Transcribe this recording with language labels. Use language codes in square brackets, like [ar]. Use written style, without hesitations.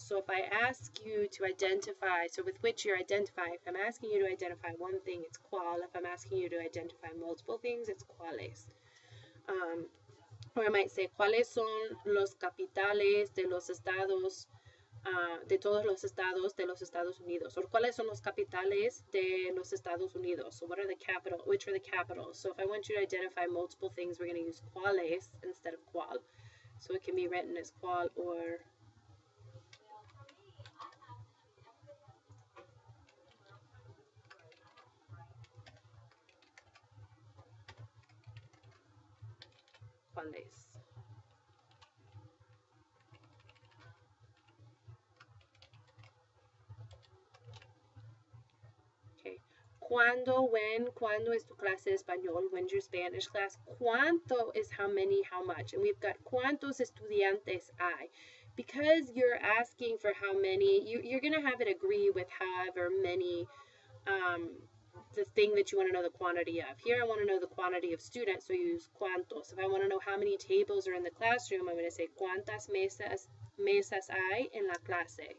[en] So if I ask you to identify, so with which you're identifying, if I'm asking you to identify one thing, it's cuál. If I'm asking you to identify multiple things, it's cuáles. Or I might say, [es] ¿Cuáles son los capitales de los estados, de todos los estados de los Estados Unidos? [en] Or [es] ¿cuáles son los capitales de los Estados Unidos? [en] So what are the capital, which are the capitals? So if I want you to identify multiple things, we're going to use cuáles instead of cuál. So it can be written as cuál or cuáles. Okay. [es] ¿Cuándo, [en] when, [es] cuándo es tu clase de español? [en] When's your Spanish class? ¿Cuánto is how many, how much? And we've got [es] ¿cuántos estudiantes hay? [en] Because you're asking for how many, you're going to have it agree with however many, the thing that you want to know the quantity of. Here I want to know the quantity of students, so you use cuántos. If I want to know how many tables are in the classroom, I'm going to say [es] ¿cuántas mesas hay en la clase?